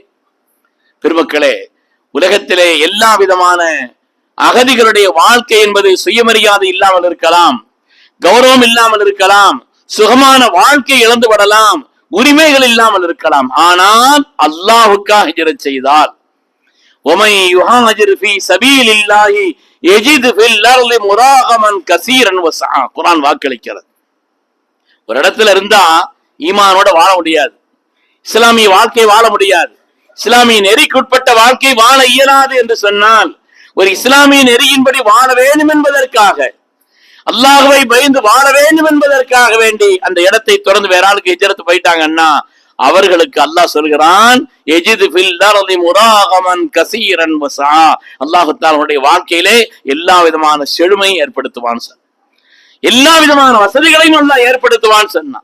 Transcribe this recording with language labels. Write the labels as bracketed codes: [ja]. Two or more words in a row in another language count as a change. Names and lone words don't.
[ta] பெருமக்களே, உலகத்திலே எல்லா விதமான அகதிகளுடைய வாழ்க்கை என்பது சுயமரியாதை இல்லாமல் இருக்கலாம், கௌரவம் இல்லாமல் இருக்கலாம், சுகமான வாழ்க்கை இழந்து விடலாம், உரிமைகள் இல்லாமல் இருக்கலாம். ஆனால் அல்லாஹ்வுக்காக ஹிஜ்ரத் செய்தால் [ar] وَمَن يُهَاجِرْ فِي سَبِيلِ اللَّهِ يَجِدْ فِي الْأَرْضِ مُرَاغَمًا كَثِيرًا وَسَعًا. [ta] குர்ஆன் வாக்களிக்கிறது. ஒரு இடத்துல இருந்தா ஈமானோட வாழ முடியாது, இஸ்லாமிய வாழ்க்கை வாழ முடியாது, இஸ்லாமிய நெறிக்குட்பட்ட வாழ்க்கை வாழ இயலாது என்று சொன்னால், ஒரு இஸ்லாமிய நெறியின்படி வாழ வேண்டும் என்பதற்காக, அல்லாஹ்வை பயந்து வாழ வேண்டும் என்பதற்காக வேண்டி அந்த இடத்தை தொடர்ந்து வேற ஆளுக்கு ஹிஜ்ரத் போயிட்டாங்கன்னா அவர்களுக்கு அல்லாஹ் சொல்கிறான், அல்லாஹ் தஆலாவுடைய வாழ்க்கையிலே எல்லா விதமான செழுமையை ஏற்படுத்துவான், எல்லா விதமான வசதிகளையும் அல்லாஹ் ஏற்படுத்துவான் சொன்னான்.